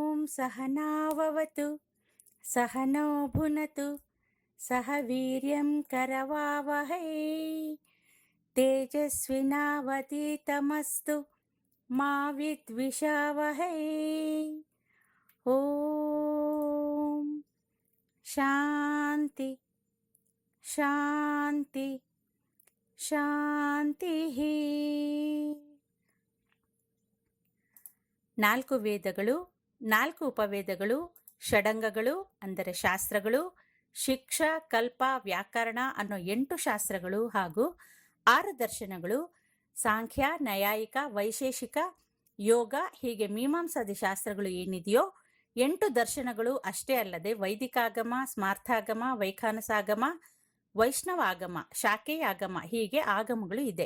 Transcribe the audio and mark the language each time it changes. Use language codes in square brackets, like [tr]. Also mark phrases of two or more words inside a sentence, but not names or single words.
[sa] सहनाववतु सहनो भुनतु सह वीर्यं करवावहै तेजस्विनावतीतमस्तु मा विद्विषावहै। ओम शांति शांति ಶಾಂತಿ. [kn] ನಾಲ್ಕು ವೇದಗಳು, ನಾಲ್ಕು ಉಪವೇದಗಳು, ಷಡಂಗಗಳು ಅಂದರೆ ಶಾಸ್ತ್ರಗಳು, ಶಿಕ್ಷ, ಕಲ್ಪ, ವ್ಯಾಕರಣ ಅನ್ನೋ 8 ಶಾಸ್ತ್ರಗಳು ಹಾಗೂ 6 ದರ್ಶನಗಳು, ಸಾಂಖ್ಯ, ನ್ಯಾಯಿಕ, ವೈಶೇಷಿಕ, ಯೋಗ ಹೀಗೆ ಮೀಮಾಂಸಾದಿ ಶಾಸ್ತ್ರಗಳು ಏನಿದೆಯೋ 8 ದರ್ಶನಗಳು ಅಷ್ಟೇ ಅಲ್ಲದೆ ವೈದಿಕಾಗಮ, ಸ್ಮಾರ್ಥಾಗಮ, ವೈಖಾನಸಾಗಮ, ವೈಷ್ಣವಾಗಮ, ಶಾಖೇಯಾಗಮ ಹೀಗೆ ಆಗಮಗಳು ಇದೆ.